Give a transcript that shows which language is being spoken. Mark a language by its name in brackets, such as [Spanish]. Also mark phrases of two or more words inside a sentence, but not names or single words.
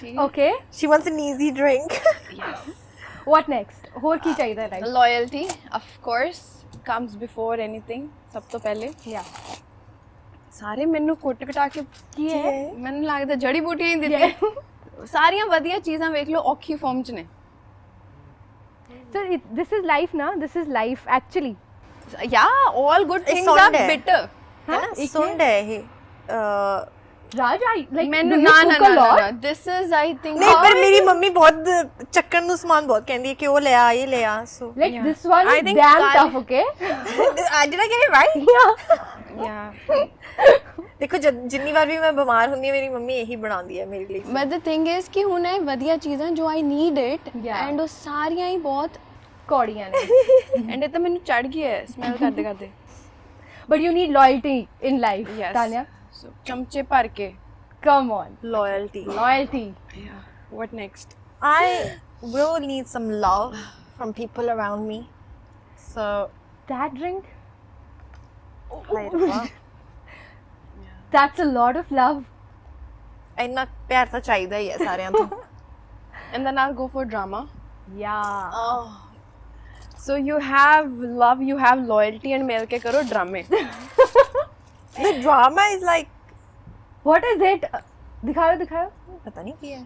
[English] Okay. she wants an easy drink. Yes. What next? [Punjabi] ਹੋਰ ਕੀ ਚਾਹੀਦਾ ਹੈ? [English] Right. Loyalty, of course, comes before anything. [Punjabi] ਸਭ ਤੋਂ ਪਹਿਲੇ [English] Yeah. [Punjabi] ਸਾਰੇ ਮੈਨੂੰ ਕੁੱਟ ਕਟਾ ਕੇ ਕੀ ਹੈ? ਮੈਨੂੰ ਲੱਗਦਾ ਜੜੀ ਬੂਟੀਆਂ ਹੀ ਦਿੱਤੀਆਂ। ਸਾਰੀਆਂ ਵਧੀਆ ਚੀਜ਼ਾਂ ਵੇਖ ਲਓ ਔਖੀ ਫਾਰਮ 'ਚ ਨੇ। [English] So this is life na? This is life actually. Yeah, all good things are [Punjabi] ਸੁੰਡ ਹੈ। [English] bitter. [Hindi] है ना? सुंड है ये. [English] Raj, I like. [Punjabi] ਮੈਨੂੰ [English] do you cook a lot? ਨਾ this is I think [Hindi] नहीं पर मेरी मम्मी बहुत चक्कर नु सामान बहुत कहती है कि वो ले आ ये ले आ. [English] So Like Yeah. this one I is think damn Kali- tough, okay? did I get it right? Yeah. yeah. [Hindi] देखो जितनी बार भी मैं बीमार होती हूँ मेरी मम्मी यही बनाती है मेरे लिए. [English] But the thing is कि [Punjabi] ਹੁਣ ਇਹ ਵਧੀਆ ਚੀਜ਼ਾਂ ਜੋ [English] I need it Yeah. [Punjabi] and ਉਹ ਸਾਰੀਆਂ ਹੀ ਬਹੁਤ ਕੌੜੀਆਂ ਨੇ। and ਇਹ ਤਾਂ ਮੈਨੂੰ ਚੜ ਗਈ ਹੈ ਸਮੈਲ ਕਰਦੇ ਕਰਦੇ। [English] But you need loyalty in life, Yes. Tanya. [Punjabi] So ਚਮਚੇ ਭਰ ਕੇ। [English] Come on. Loyalty. Loyalty. Yeah. What next? I will need some love from people around me. So That drink? like That's a lot of love. [Punjabi] ਇੰਨਾ ਪਿਆਰ ਤਾਂ ਚਾਹੀਦਾ ਹੀ ਹੈ ਸਾਰਿਆਂ ਤੋਂ. [English] And then I'll go for drama. Yeah. Oh. So you have love, you have loyalty and [Hindi] मिल के करो ड्रामे। [English] The drama is like What is it? [Hindi] दिखाओ. पता नहीं [Punjabi] ਕੀ ਹੈ. [English] I cannot take it। [Hindi] नहीं मैंने ਹੁਣ sneezing ही हो जाएगी।